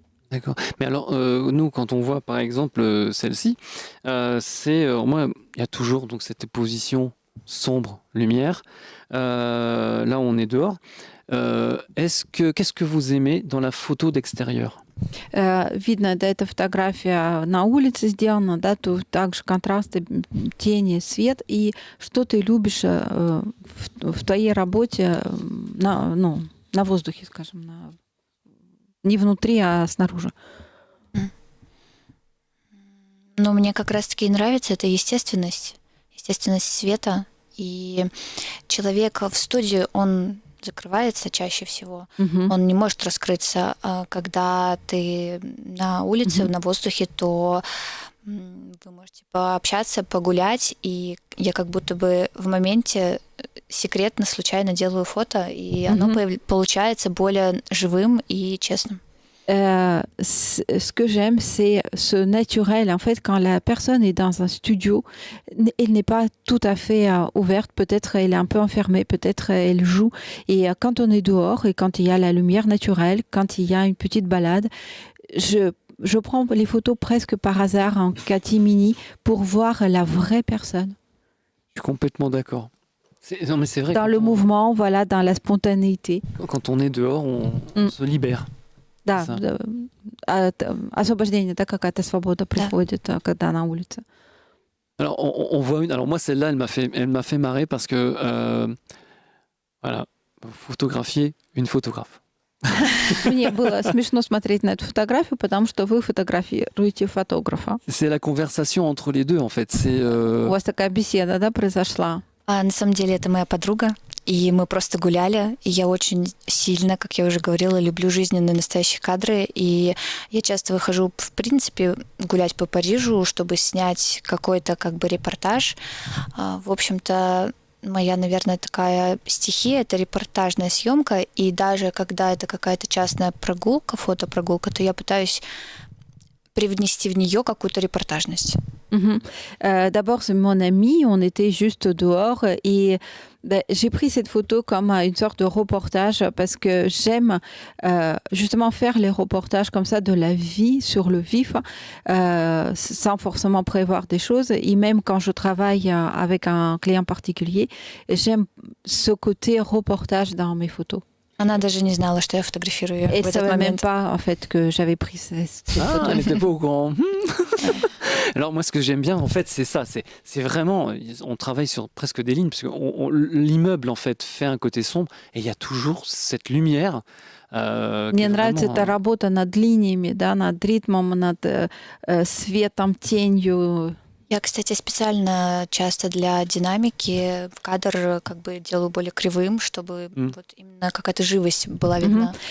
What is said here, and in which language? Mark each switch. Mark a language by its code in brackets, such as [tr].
[fr] D'accord. Mais alors, nous, quand on voit par exemple celle-ci, moi, il y a toujours donc cette position sombre-lumière. Là, on est dehors. Qu'est-ce que vous aimez dans la photo d'extérieur? [ru] Видно, да, эта фотография на улице сделана, да, то также контрасты, тени, свет. И что ты любишь в твоей работе на воздухе, скажем, не внутри, а снаружи? Но мне как раз-таки и нравится эта естественность света. И человек в студии, он закрывается чаще всего. Он не может раскрыться. Когда ты на улице, на воздухе, то вы можете пообщаться, погулять, и я как будто бы в моменте секретно, случайно делаю фото, и оно получается более живым и честным. [fr] Ce que j'aime, c'est ce naturel. En fait, quand la personne est dans un studio, elle n'est pas tout à fait ouverte. Peut-être elle est un peu enfermée, peut-être elle joue. Et quand on est dehors et quand il y a la lumière naturelle, quand il y a une petite balade, je prends les photos presque par hasard en catimini pour voir la vraie personne. Je suis complètement d'accord. Non, mais c'est vrai. Dans le mouvement, voilà, dans la spontanéité. Quand on est dehors, on se libère. [ru] Да, [fr] ça. [ru] освобождение, да, какая-то свобода приходит, когда на улице. [fr] Alors, on voit une. Alors, moi, celle-là, elle m'a fait marrer parce que, voilà, photographier une photographe. [ru] Мне было смешно смотреть на эту фотографию, потому что вы фотографируете фотографа. [fr] C'est la conversation entre les deux, en fait. C'est. [ru] У вас такая беседа, да, произошла? А на самом деле это моя подруга, и мы просто гуляли, и я очень сильно, как я уже говорила, люблю жизненные настоящие кадры, и я часто выхожу, в принципе, гулять по Парижу, чтобы снять какой-то как бы репортаж. В общем-то, моя, наверное, такая стихия — это репортажная съемка, и даже когда это какая-то частная прогулка, фотопрогулка, то я пытаюсь привнести в нее какую-то репортажность. [fr] D'abord, c'est mon ami, on était juste dehors et j'ai pris cette photo comme une sorte de reportage parce que j'aime justement faire les reportages comme ça de la vie sur le vif sans forcément prévoir des choses. Et même quand je travaille avec un client particulier, j'aime ce côté reportage dans mes photos. [ru] Она даже не знала, что я фотографирую [fr] Et [ru] в [fr] ça [ru] этот [fr] ne même [ru] момент. [fr] pas en fait que j'avais pris cette photo. Elle n'était pas au courant. Alors moi, ce que j'aime bien, en fait, c'est ça. C'est vraiment, on travaille sur presque des lignes, parce que l'immeuble, en fait, fait un côté sombre, et il y a toujours cette lumière. [ru] Мне нравится эта работа над линиями, да, над ритмом, над светом, тенью. Я, кстати, специально часто для динамики в кадр как бы делаю более кривым, чтобы вот именно какая-то живость была видна.